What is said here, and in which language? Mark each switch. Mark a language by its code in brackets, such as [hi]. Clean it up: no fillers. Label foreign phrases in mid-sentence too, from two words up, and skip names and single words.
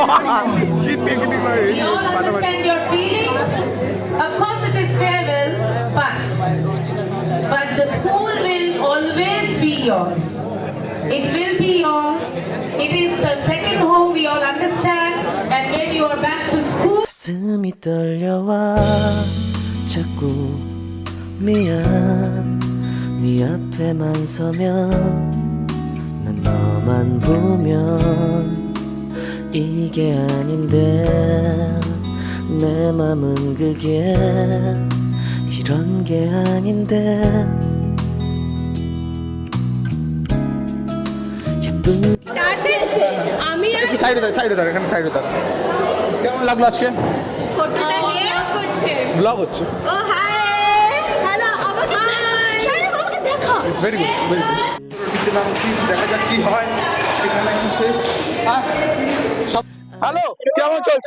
[en] We all understand your feelings. Of course, it is farewell, but the school will always be yours. It will be yours. It is the second home. We all understand. And when you are back to school. [ko] 가슴이 떨려와 자꾸 미안 네 앞에만 서면 난 너만 보면 이게 아닌데 내 맘은 그게 이런 게 아닌데 예쁘게 [bn] আমি একটু সাইডে দাঁড়া এখানে সাইডে দাঁড়া। কেমন লাগলো আজকে? ফটোটা নিয়ে করছে। ব্লগ হচ্ছে। ও [en] hi hello [bn] আমাকে আমাকে দেখো। [en] very good very good. [bn] নিচে নামছি, দেখা যাক কি হয়। এখানে একটু শেষ। সব হ্যালো, কেমন চলছে?